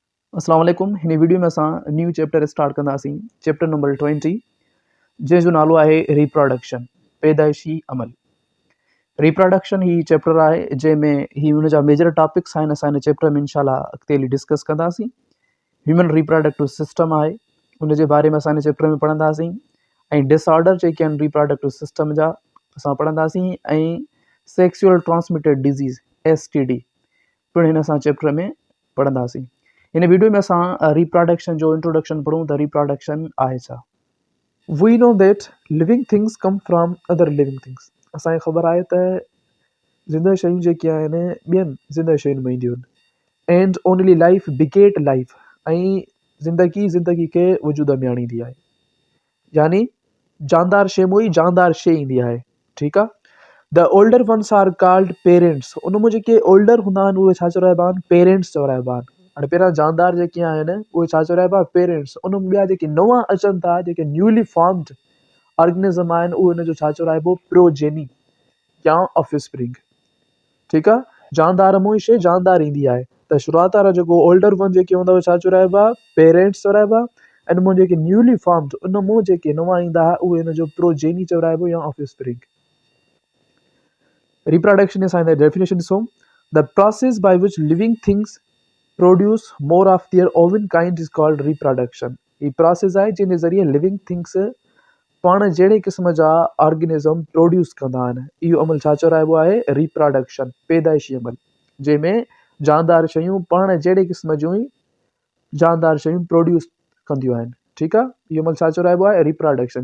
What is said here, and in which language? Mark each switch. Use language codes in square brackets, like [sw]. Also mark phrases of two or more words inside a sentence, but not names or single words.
[ar] السلام عليكم. [sd] हिन वीडियो में असां [en] new chapter start [sd] कंदासीं। [en] chapter number 20 [sd] जंहिंजो नालो आहे रिप्रोडक्शन, पैदाइशी अमल। रिप्रोडक्शन ही चैप्टर आहे जंहिंमें ही हुनजा [en] major topics [sd] आहिनि। असां हिन चैप्टर में इंशाल्लाह अॻिते हली डिस्कस कंदासीं। [en] human reproductive system [sd] आहे, हुनजे बारे में असां हिन चैप्टर में पढ़ंदासीं। ऐं डिसऑर्डर जेके आहिनि [en] reproductive system [sd] जा असां पढ़ंदासीं। ऐं [en] sexual transmitted disease STD [sd] पिणु हिन असां चैप्टर में पढ़ंदासीं। हिन वीडियो में असां रिप्रोडक्शन जो इंट्रोडक्शन पढ़ूं त रिप्रोडक्शन आहे छा। [en] we know that living things come from other living things. [sd] असांखे ख़बर आहे त ज़िंदह शयूं जेके आहिनि ॿियनि ज़िंदह शयुनि में ईंदियूं आहिनि। [en] and only life beget life, [sd] ऐं ज़िंदगी खे वजूद में आणींदी आहे। यानी जानदार शइ मों ई जानदार शइ ईंदी आहे। ठीकु आहे। [en] the older ones are called parents. [sd] उन में जेके ओल्डर हूंदा आहिनि उहे छा चवराइबा आहिनि? पेरेंट्स चवराइबा आहिनि। हाणे पहिरियां जानदार जेके आहिनि उहे छा चवराइबा? पेरेंट्स। उन में ॿिया जेके नवां अचनि था, जेके [en] newly formed organism [sd] आहिनि, उहे हुनजो छा चवराइबो? प्रोजेनी या ऑफस्प्रिंग। ठीकु आहे। जानदार मों ई शइ जानदार ईंदी आहे। त शुरूआत वारा जेको [en] older one [sd] जेके हूंदा उहे छा चवराइबा? पेरेंट्स चवराइबा। ऐं उन जेके [en] newly formed, [sd] उन मों जेके नवां ईंदा उहे हुनजो प्रोजेनी चवराइबो या ऑफस्प्रिंग। [en] Reproduction is the definition. So, the process by which living things produce more of their own kind is called reproduction. [sd] ये process आहे जिन ज़रिए [en] living things [sd] पाण जहिड़े क़िस्म जा [en] organism produce [sd] कंदा आहिनि। इहो अमल छा चवराइबो आहे? रिप्रोडक्शन, पैदाइशी अमल, जंहिंमें जानदार शयूं पाण जहिड़े क़िस्म जूं ई जानदार शयूं प्रोड्यूस कंदियूं आहिनि। ठीकु आहे। इहो अमल छा चवराइबो आहे? रिप्रोडक्शन।